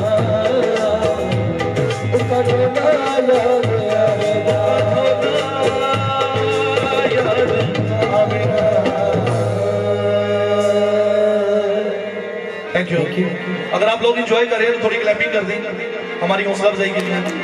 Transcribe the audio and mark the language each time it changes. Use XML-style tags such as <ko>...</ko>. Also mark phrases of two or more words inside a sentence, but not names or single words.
<pa>ਕਟੋਲਾ ਯਾਦ ਆਵੇਨਾ ਯਾਦ ਆਵੇਨਾ।</pa> <en>thank you.</en> <hi>अगर आप लोग इंजॉय कर रहे हैं तो थोड़ी क्लैपिंग कर दें हमारी हौसला अफजाई के लिए।</hi>